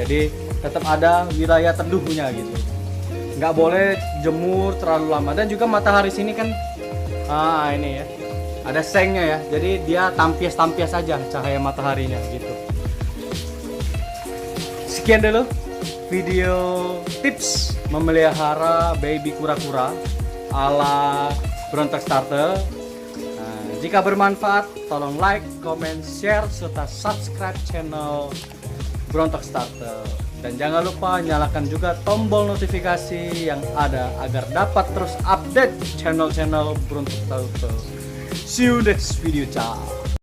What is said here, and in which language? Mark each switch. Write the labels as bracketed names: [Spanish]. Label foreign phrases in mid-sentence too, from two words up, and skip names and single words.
[Indonesian] Jadi tetap ada wilayah teduhnya gitu. Nggak boleh jemur terlalu lama, dan juga matahari sini kan ini ya ada sengnya ya. Jadi dia tampias-tampias saja cahaya mataharinya gitu. Sekian dulu video tips memelihara baby kura-kura ala Brontok Starter. Nah, jika bermanfaat, tolong [English] like, comment, share, [Indonesian] serta subscribe channel Brontok Starter. Dan jangan lupa nyalakan juga tombol notifikasi yang ada agar dapat terus update channel-channel Brontok Starter. [English] See you next video, ciao.